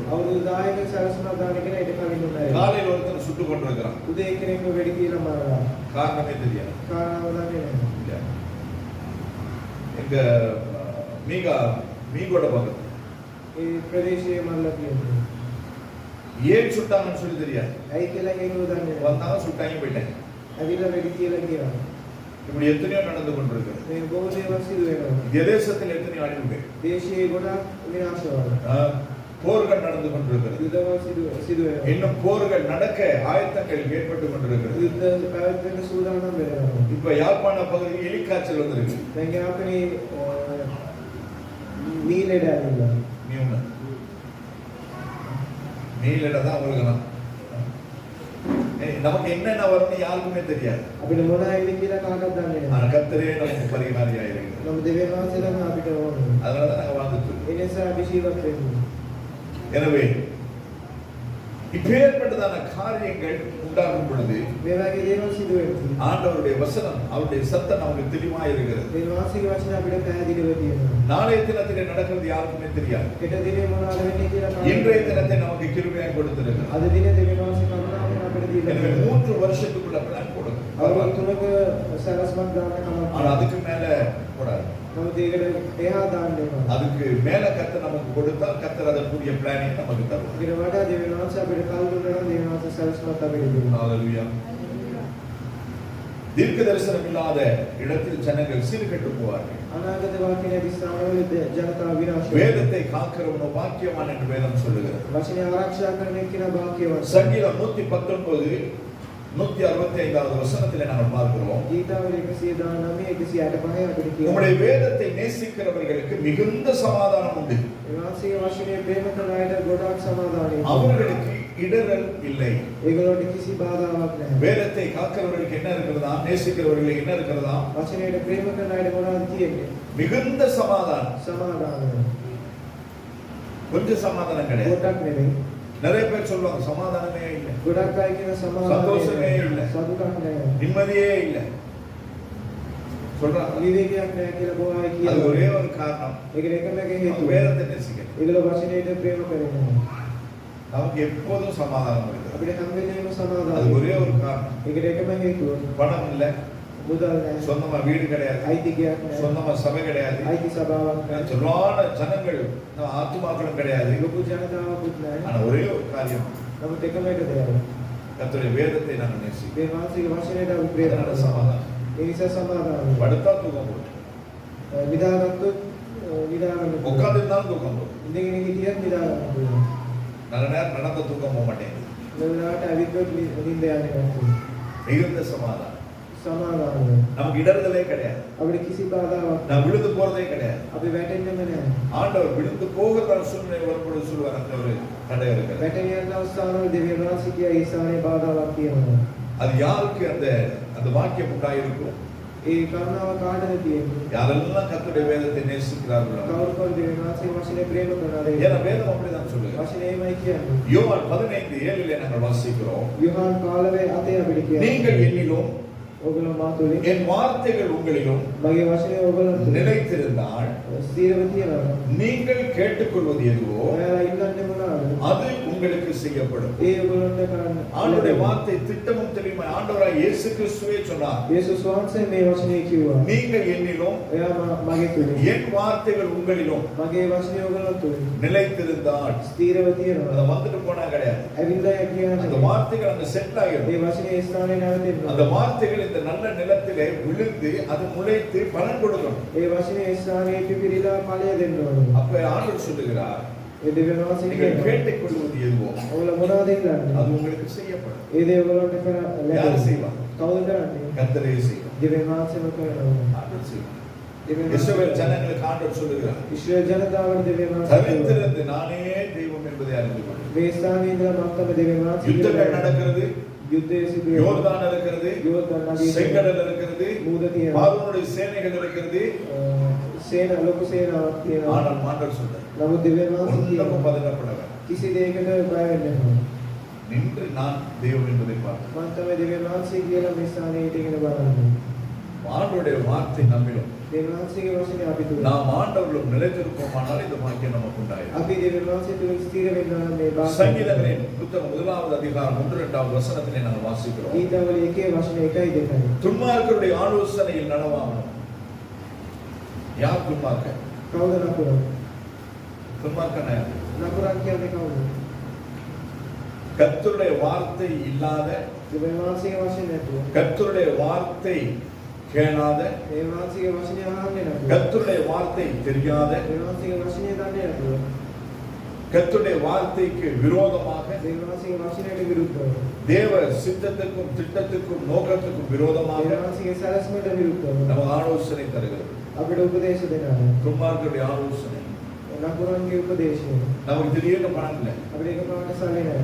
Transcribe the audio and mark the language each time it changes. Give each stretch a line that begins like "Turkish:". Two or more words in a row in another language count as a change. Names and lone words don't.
Sinhala: අවුරුදු 10ක සැලසුමක් දාන කෙනා ඊට කලින් උනායි.
Tamil: காலையில் ஒருத்தர் சுட்டு கொண்டு இருக்கிறான்.
Sinhala: උදේ එක්කෙනෙක්ව වෙඩි කියලා මරනවා.
Tamil: காரணமே தெரியாது.
Sinhala: කාරණාව දන්නේ නැහැ.
Tamil: எங்க மீகோட பக்கத்துல
Sinhala: ඒ ප්‍රදේශයේ මල්ලා කියන්නේ.
Tamil: ஏன் சுட்டாங்கன்னு சொல்லி தெரியாது.
Sinhala: ඇයි කියලා ඒකෝ දන්නේ නැහැ.
Tamil: வந்தாங்க சுட்டாங்க போயிட்டாங்க.
Sinhala: ඇවිල්ලා වෙඩි කියලා කියනවා.
Tamil: இப்படி எத்தனையோ நடந்து கொண்டிருக்கிறது.
Sinhala: මේ බොහෝ දේවල් සිදු වෙනවා.
Tamil: தேசத்தில் எத்தனையோ அழிவுகள்.
Sinhala: දේශයේ ගොඩක් විනාශ වෙනවා.
Tamil: போர்கள் நடந்து கொண்டிருக்கிறது.
Sinhala: යුද්ධවල් සිදු වෙනවා.
Tamil: இன்னும் போர்கள் நடக்க ஆயத்தங்கள் ஏற்பட்டு கொண்டிருக்கிறது.
Sinhala: යුද්ධ පැවැත්වෙන්න සූදානම් වෙනවා.
Tamil: இப்ப யாழ்ப்பாண பகுதியில் எலிக்காய்ச்சல் வந்திருக்கு.
Sinhala: දැන් යාපනයේ මීලෙඩ ඇවිල්ලා.
Tamil: மீளட தான் அவங்களுக்கு நமக்கு என்னென்ன வரும்னு யாருக்குமே தெரியாது.
Sinhala: අපිට මොන ඇවිත් කියලා කාටවත් දන්නේ නැහැ.
Tamil: ஆனா கர்த்தரே நமக்கு பரிகாரியா இருக்கிறார்.
Sinhala: நம்ம දෙවියන් වහන්සේ තමයි අපිට ඕනේ.
Tamil: அதனால தான் நாங்க வாழ்ந்துட்டு இருக்கோம்.
Sinhala: ඒ නිසා අපි ජීවත් වෙන්නේ.
Tamil: எனவே இப்பேற்பட்டதான காரியங்கள் உண்டாகும் பொழுது
Sinhala: මේ වගේ දේවල් සිදු වෙනවා.
Tamil: ஆண்டவருடைய வசனம் அவருடைய சத்தம் நமக்கு தெளிவாக இருக்கிறது.
Sinhala: දෙවියන් වහන්සේගේ වචන අපිට පැහැදිලිව තියෙනවා.
Tamil: நாளைய தினத்திலே நடக்கிறது யாருக்குமே தெரியாது.
Sinhala: හෙට දිනේ මොනවද වෙන්නේ කියලා
Tamil: இன்றைய தினத்தை நமக்கு கிருபையாக கொடுத்திருக்கிறார்.
Sinhala: අද දිනේ දෙවියන් වහන්සේ කරුණාවෙන් අපිට දීලා
Tamil: எனவே
Sinhala: තියෙනවා.
Tamil: 3 வருஷத்துக்குள்ள பிளான் போடுங்க.
Sinhala: අවුරුදු 3ක සැලසුමක් දාන්න කමක්
Tamil: ஆனா அதுக்கு மேல போடாது.
Sinhala: නමුත් ඒකට එහා දාන්න වෙනවා.
Tamil: அதுக்கு மேல கர்த்தர் நமக்கு கொடுத்தால் கர்த்தர் அதற்குரிய பிளானை நமக்கு தருவார்.
Sinhala: ඊට වඩා දෙවියන් වහන්සේ අපිට කල් දුන්නා නම් දෙවියන් වහන්සේ සැලසුමක් අපිට දෙනවා.
Tamil: ஹalleluya. தீர்க்க தரிசனம் இல்லாத இடத்தில் ஜனங்கள் சீர்கெட்டு போவார்கள்.
Sinhala: අනාගත වාක්‍ය නැති ස්ථානවල ජනතාව විනාශ වෙනවා.
Tamil: வேதத்தை காக்கிறவனோ பாக்கியவான் என்று வேதம் சொல்லுகிறது.
Sinhala: වචනේ ආරක්ෂා කරන එක්කෙනා භාග්‍යවත්.
Tamil: சங்கீதம் 119 165வது வசனத்திலே நாம் பார்க்கிறோம்.
Sinhala: ගීතාවල 119 165 අපිට කියනවා.
Tamil: உம்முடைய வேதத்தை நேசிக்கிறவர்களுக்கு மிகுந்த சமாதானம் உண்டு.
Sinhala: වාසිය වචනේ ප්‍රේම කරන අයට ගොඩාක් සමාදානයි.
Tamil: அவர்களுக்கு இடரல் இல்லை.
Sinhala: ඒගොල්ලන්ට කිසි බාධාවක් නැහැ.
Tamil: வேதத்தை காக்கிறவர்களுக்கு என்ன இருக்கிறதா? நேசிக்கிறவர்களுக்கு என்ன இருக்கிறதா?
Sinhala: වචනයට ප්‍රේම කරන අයට මොනවද තියෙන්නේ?
Tamil: மிகுந்த சமாதானம்.
Sinhala: සමාදානය.
Tamil: கொஞ்சம் சமாதானம் கிடையாது.
Sinhala: ගොඩක් නෙමෙයි.
Tamil: நிறைய பேர் சொல்லுவாங்க சமாதானமே இல்லை,
Sinhala: ගොඩක් අය කියන සමාදානය
Tamil: சந்தோஷமே இல்லை,
Sinhala: සතුටක් නැහැ.
Tamil: நிம்மதியே இல்லை சொல்றாங்க.
Sinhala: විවේකයක් නැහැ කියලා බොහෝ අය
Tamil: அது
Sinhala: කියනවා.
Tamil: ஒரே ஒரு காரணம்,
Sinhala: ඒකට එකම එක
Tamil: அவங்க
Sinhala: හේතුව.
Tamil: வேதத்தை நேசிக்கிறது.
Sinhala: ඒගොල්ලෝ වචනයට ප්‍රේම කරනවා.
Tamil: நமக்கு எப்போதும் சமாதானம் இருக்குது.
Sinhala: අපිට හැම වෙලේම
Tamil: அது
Sinhala: සමාදානයි.
Tamil: ஒரே ஒரு காரணம்,
Sinhala: ඒකට එකම හේතුව.
Tamil: பணம் இல்லை,
Sinhala: මුදල් නැහැ.
Tamil: சொந்தமா வீடு கிடையாது,
Sinhala: අයිතිකයක් නැහැ.
Tamil: சொந்தமா சபை கிடையாது,
Sinhala: අයිති සභාවක් නැහැ.
Tamil: சொல்லான ஜனங்கள் ஆத்துமாக்களும் கிடையாது.
Sinhala: ලොකු ජනතාවකුත් නැහැ.
Tamil: ஆனா ஒரே ஒரு காரியம்,
Sinhala: නමුත් එකම එක දෙයක්.
Tamil: கர்த்தருடைய வேதத்தை நாங்கள் நேசிக்கிறோம்.
Sinhala: මේ වාසික වචනයට අපි ප්‍රේම
Tamil: அதனால
Sinhala: කරනවා.
Tamil: சமாதானம்.
Sinhala: ඒ නිසා සමාදානයි.
Tamil: படுத்தா தூக்கம் போடும்,
Sinhala: නිදාගත්තොත් නිදාගන්න පුළුවන්.
Tamil: உட்கார்ந்து இருந்தாலும் தூக்கம் போடும்.
Sinhala: ඉඳගෙන හිටියත් නිදාගන්න පුළුවන්.
Tamil: நல்ல நேரம் நடந்த தூக்கம் போக மாட்டேங்குது.
Sinhala: වෙලාවට ඇවිත්වත් නිින්ද යන්නේ නැහැ.
Tamil: மிகுந்த சமாதானம்.
Sinhala: සමාදානයි.
Tamil: நமக்கு இடர்தலே கிடையாது,
Sinhala: අපිට කිසි බාධාවක්
Tamil: நான் விழுந்து போறதே கிடையாது.
Sinhala: අපි වැටෙන්නෙම නැහැ.
Tamil: ஆண்டவர் விழுந்து போகிறதான சூழ்நிலை வரும்போது சொல்லுவார், அந்த ஒரு தடை இருக்கிறது.
Sinhala: වැටෙන යන අවස්ථාවල දෙවියන් වහන්සේ කිය ඒ ස්ථානයේ බාධාවක් තියෙනවා.
Tamil: அது யாருக்கு அந்த வாக்கியம் உண்டாயிருக்கும்?
Sinhala: ඒ කරුණාව කාටද තියෙන්නේ?
Tamil: யாரெல்லாம் கர்த்தருடைய வேதத்தை நேசிக்கிறார்களோ.
Sinhala: කවුරුකල් දෙවියන් වහන්සේ වචනේ ප්‍රේම කරනවා.
Tamil: ஏன்னா வேதம் அப்படிதான் சொல்லுது.
Sinhala: වචනේ එමය කියන්නේ.
Tamil: யோவான் 15:7 நாங்கள் வாசிக்கிறோம்,
Sinhala: යොහාන් 15 8 අපිට කියනවා.
Tamil: நீங்கள் என்னிலும்
Sinhala: ඔයගොල්ලෝ මා තුලින්
Tamil: என் வார்த்தைகள் உங்களிலும்
Sinhala: මගේ වචනේ ඔයගොල්ලෝ තුලින්
Tamil: நிலைத்திருந்தால்
Sinhala: ස්ථිරව තියනවා.
Tamil: நீங்கள் கேட்டுக்கொள்வது எதுவோ
Sinhala: ඔයාලා ඉල්ලන්නේ මොනවාද?
Tamil: அது உங்களுக்கு செய்யப்படும்.
Sinhala: ඒ ඔයගොල්ලන්ට කරන්න.
Tamil: ஆண்டவருடைய வார்த்தை திட்டமும் தெளிவுமாய் ஆண்டவராய் இயேசு கிறிஸ்துவே சொன்னார்,
Sinhala: යේසුස් වහන්සේ මේ වචනේ කිව්වා.
Tamil: நீங்கள் என்னிலும்
Sinhala: ඔයා මගේ තුලින්
Tamil: என் வார்த்தைகள் உங்களிலும்
Sinhala: මගේ වචනේ ඔයගොල්ලෝ තුලින්
Tamil: நிலைத்திருந்தால்,
Sinhala: ස්ථිරව
Tamil: அதை
Sinhala: තියනවා.
Tamil: வந்துட்டு போனா கிடையாது,
Sinhala: ඇවිල්ලා
Tamil: அந்த
Sinhala: කියන්නේ
Tamil: வார்த்தைகள் அங்க செட்டில் ஆகிடும்.
Sinhala: මේ වචනේ ඒ ස්ථානයේ නැවතෙනවා.
Tamil: அந்த வார்த்தைகள் இந்த நல்ல நிலத்திலே விழுந்து அது முளைத்து பலன் கொடுக்கும்.
Sinhala: ඒ වචනේ ඒ ස්ථානයේ පිපිරිලා ඵලය දෙන්න ඕනේ.
Tamil: அப்ப ஆண்டவர் சொல்லுகிறார்,
Sinhala: ඒ දෙවියන් වහන්සේ
Tamil: நீங்கள்
Sinhala: කියනවා
Tamil: கேட்டுக்கொள்வது எதுவோ
Sinhala: ඔයගොල්ලෝ මොනවද ඉල්ලන්නේ?
Tamil: அது உங்களுக்கு செய்யப்படும்.
Sinhala: ඒ දේ ඔයගොල්ලන්ට
Tamil: யார்
Sinhala: ලැබෙනවා.
Tamil: செய்வா?
Sinhala: කවුද කරන්නේ?
Tamil: கர்த்தரே செய்வார். දෙවියන් වහන්සේම කරනවා. ஆண்டவர் செய்வார். இஸ்ரவேல் ஜனங்களுக்கு ஆண்டவர் சொல்லுகிறார்,
Sinhala: ඉස්රායල් ජනතාවට දෙවියන් වහන්සේ
Tamil: தரித்திருந்து நானே தெய்வம் என்பதை அறிந்து கொள்.
Sinhala: මේ ස්ථානයේ ඉඳලා මත්තම දෙවියන් වහන්සේ
Tamil: யுத்தங்கள் நடக்கிறது,
Sinhala: යුද්ධය සිදු වෙනවා.
Tamil: யோர்தான் இருக்கிறது,
Sinhala: යෝර්දාන් නදියේ
Tamil: செங்கடல் இருக்கிறது,
Sinhala: මූද තියෙනවා.
Tamil: பார்வோனுடைய சேனைகள் இருக்கிறது.
Sinhala: සේන ලොකු සේනාවක් තියෙනවා.
Tamil: ஆனால் ஆண்டவர் சொல்றார்,
Sinhala: නමුත් දෙවියන් වහන්සේ
Tamil: ஒன்றும்
Sinhala: කියනවා
Tamil: பதட்டப்பட வேண்டாம்.
Sinhala: කිසි දෙයකට බය වෙන්න එපා.
Tamil: நின்று நான் தெய்வம் என்பதை பார்.
Sinhala: මම තමයි දෙවියන් වහන්සේ කියලා මේ ස්ථානයේ ඉඳගෙන බලන්නේ.
Tamil: ஆண்டவருடைய வார்த்தை நம்மிலும்
Sinhala: දෙවියන් වහන්සේගේ වචනේ අපි තුල
Tamil: நாம் ஆண்டவர்களும் நிலைத்திருப்போமானால் இந்த வாக்கியம் நமக்கு உண்டாயிரும்.
Sinhala: අපි දෙවියන් වහන්සේ තුල ස්ථිර වෙන්න නම් මේ වාක්‍යය
Tamil: சங்கீதங்களின் புத்தகம் 1வது அதிகாரம் 1-2வது வசனத்திலே நாங்கள் வாசிக்கிறோம்.
Sinhala: ගීතවල 1 වචන 1යි 2යි.
Tamil: துன்மார்க்கருடைய ஆலோசனையில் நடவாமல். யார் துன்மார்க்கன்?
Sinhala: කවුද නපුරන්?
Tamil: துன்மார்க்கன் யார்?
Sinhala: නපුරන් කියන්නේ කවුද?
Tamil: கர்த்தருடைய வார்த்தை இல்லாத,
Sinhala: දෙවියන් වහන්සේගේ වචනේ නැතුව,
Tamil: கர்த்தருடைய வார்த்தை கேளாத,
Sinhala: දෙවියන් වහන්සේගේ වචනේ අහන්නේ නැතුව,
Tamil: கர்த்தருடைய வார்த்தை தெரியாத,
Sinhala: දෙවියන් වහන්සේගේ වචනේ දන්නේ නැතුව,
Tamil: கர்த்தருடைய வார்த்தைக்கு விரோதமாக,
Sinhala: දෙවියන් වහන්සේගේ වචනයට විරුද්ධව,
Tamil: தேவ சித்தத்துக்கும் திட்டத்துக்கும் நோக்கத்துக்கும் விரோதமாக
Sinhala: දෙවියන් වහන්සේගේ සැලැස්මට විරුද්ධව
Tamil: நமக்கு ஆலோசனை தருகிறது.
Sinhala: අපිට උපදේශ දෙනවා.
Tamil: துன்மார்க்கருடைய ஆலோசனை.
Sinhala: නපුරන්ගේ උපදේශය.
Tamil: நமக்கு திடீர்னு பணம் இல்லை,
Sinhala: අපිට ඒකපාරට සල්ලි නැහැ.